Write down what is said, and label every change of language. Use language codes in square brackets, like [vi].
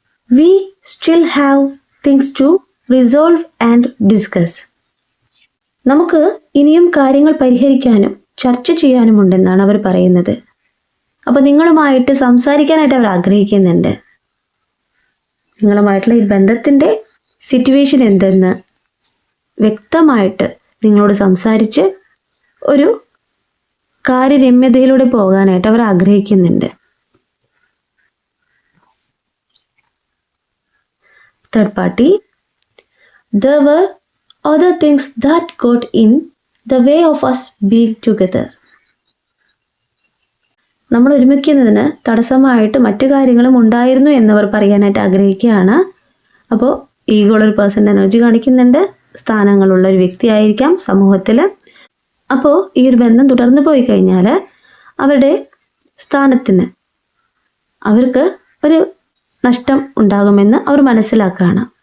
[en] We still have things to resolve and discuss. [ml] നമുക്ക് ഇനിയും കാര്യങ്ങൾ പരിഹരിക്കാനും ചർച്ച ചെയ്യാനുമുണ്ടെന്നാണ് അവർ പറയുന്നത്. അപ്പോൾ നിങ്ങളുമായിട്ട് സംസാരിക്കാനായിട്ട് അവർ ആഗ്രഹിക്കുന്നുണ്ട്. നിങ്ങളുമായിട്ടുള്ള ഈ ബന്ധത്തിൻ്റെ സിറ്റുവേഷൻ എന്തെന്ന് വ്യക്തമായിട്ട് നിങ്ങളോട് സംസാരിച്ച് ഒരു കാര്യരമ്യതയിലൂടെ പോകാനായിട്ട് അവർ ആഗ്രഹിക്കുന്നുണ്ട്. [en] Third party, there were other things that got in the way of us being together. [ml] നമ്മൾ ഒരുമിക്കുന്നതിന് തടസ്സമായിട്ട് മറ്റു കാര്യങ്ങളും ഉണ്ടായിരുന്നു എന്നവർ പറയാനായിട്ട് ആഗ്രഹിക്കുകയാണ്. അപ്പോൾ ഈഗോളൊരു പേഴ്സൻ്റെ എനർജി കാണിക്കുന്നുണ്ട്. സ്ഥാനങ്ങളുള്ള ഒരു വ്യക്തിയായിരിക്കാം സമൂഹത്തിൽ. അപ്പോൾ ഈ ഒരു ബന്ധം തുടർന്ന് പോയി കഴിഞ്ഞാൽ അവരുടെ സ്ഥാനത്തിന് അവർക്ക് ഒരു നഷ്ടം ഉണ്ടാകുമെന്ന് അവർ മനസ്സിലാക്കുകയാണ്.